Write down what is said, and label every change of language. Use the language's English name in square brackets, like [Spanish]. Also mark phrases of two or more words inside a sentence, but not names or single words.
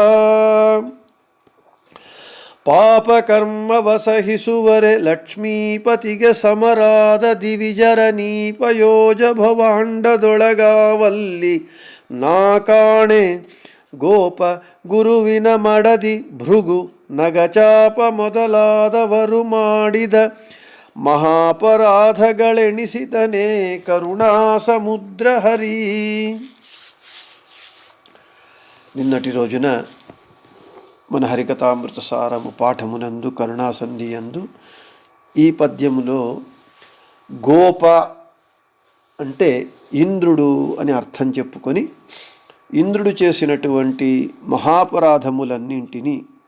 [Kannada] ಪಾಪ ಕರ್ಮವ ಸಹಿಸುವರೆ ಲಕ್ಷ್ಮೀಪತಿಗೆ ಸಮರಾದ ದಿವಿಜರ ನೀಪಯೋಜ ಭವಾಂಡದೊಳಗಾವಲ್ಲಿ ನಾ ಕಾಣೆ ಗೋಪ ಗುರುವಿನ ಮಡದಿ ಭೃಗು ನಗಚಾಪ ಮೊದಲಾದವರು ಮಾಡಿದ ಮಹಾಪರಾಧಗಳೆಣಿಸಿತನೇ ಕರುಣಾಸಮುದ್ರ ಹರಿ. [Telugu] నిన్నటి రోజున మన హరికథామృత సారము పాఠమునందు కరుణాసంధి యందు ఈ పద్యములో గోప అంటే ఇంద్రుడు అని అర్థం చెప్పుకొని ఇంద్రుడు చేసినటువంటి మహాపరాధములన్నింటినీ